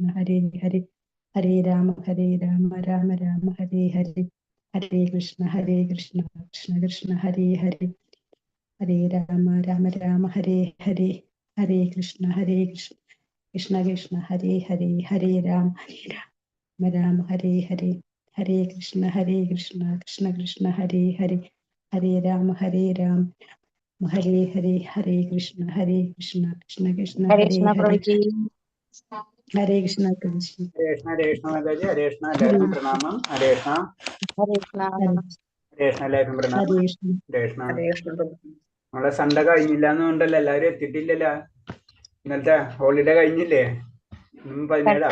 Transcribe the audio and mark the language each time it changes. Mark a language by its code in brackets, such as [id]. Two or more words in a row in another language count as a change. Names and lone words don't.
[ml] ഹരേ ഹരേ ഹരേ രാമ രാമ ഹരേ ഹരേ ഹരേ കൃഷ്ണ കൃഷ്ണ കൃഷ്ണ ഹരേ ഹരേ ഹരേ രാമ രാമ ഹരേ ഹരേ ഹരേ കൃഷ്ണ കൃഷ്ണ കൃഷ്ണ ഹരേ ഹരേ ഹരേ രാമ ഹരേ ഹരേ ഹരേ കൃഷ്ണ കൃഷ്ണ കൃഷ്ണ ഹരേ ഹരേ ഹരേ രാമ ഹരേ ഹരേ കൃഷ്ണ കൃഷ്ണ കൃഷ്ണ ഹരേ ഹരേ കൃഷ്ണ ഹരേ പ്രഭുജി. ഹരേ കൃഷ്ണ കൃഷ്ണ ഹരേ കൃഷ്ണ മാതാജി. ഹരേ കൃഷ്ണ, എല്ലാവർക്കും പ്രണാമം. ഹരേ കൃഷ്ണ. ഹരേ കൃഷ്ണ. ഹരേ കൃഷ്ണ, എല്ലാവർക്കും പ്രണാമം. ഹരേ കൃഷ്ണ ഹരേ കൃഷ്ണ. ഹരേ കൃഷ്ണ പ്രഭുജി. നമ്മളെ സൺഡേ കഴിഞ്ഞില്ലാന്ന് കൊണ്ടല്ലോ എല്ലാവരും എത്തിയിട്ടില്ലല്ലോ. ഇന്നലത്തെ ഹോളിഡേ കഴിഞ്ഞില്ലേ? 17